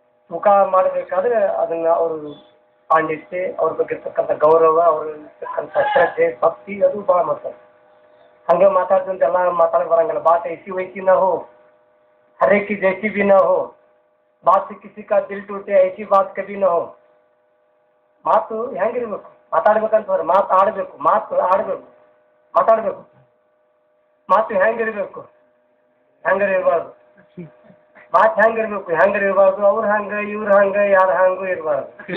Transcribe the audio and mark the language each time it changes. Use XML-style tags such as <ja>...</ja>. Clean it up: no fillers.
<kn>ತೂಕ ಮಾಡಬೇಕಾದ್ರೆ ಅದನ್ನು ಅವರು ಪಾಂಡಿತ್ಯ, ಅವ್ರ ಬಗ್ಗೆ ಇರ್ತಕ್ಕಂಥ ಗೌರವ, ಅವ್ರ ಇರ್ತಕ್ಕಂಥ ಶ್ರದ್ಧೆ, ಭಕ್ತಿ ಅದು ಭಾಳ ಮಾಡ್ತಾರೆ. ಹಂಗೆ ಮಾತಾಡ್ದಂತೆ ಎಲ್ಲ ಮಾತಾಡಕ್ಕೆ ಬರಂಗಿಲ್ಲ.</kn> <hi>ಬಾತ್ ಐಸಿ ವೈಸಿ ನಾ ಹೋ, हर एक की जैसी भी ना हो, बात से किसी का दिल टूटे ऐसी बात कभी ना हो.</hi> <kn>ಮಾತು ಹೆಂಗಿರ್ಬೇಕು, ಮಾತಾಡ್ಬೇಕಂತಂದ್ರೆ ಆಡಬೇಕು, ಮಾತಾಡಬೇಕು. ಮಾತು ಹೆಂಗಿರ್ಬೇಕು, ಹೆಂಗಿರಬಾರ್ದು. ಮಾತು ಹೆಂಗಿರ್ಬಾರ್ದು, ಅವ್ರ ಹಂಗೆ ಇವ್ರ ಹಂಗೆ ಯಾರ ಹಂಗೂ ಇರಬಾರ್ದು.</kn>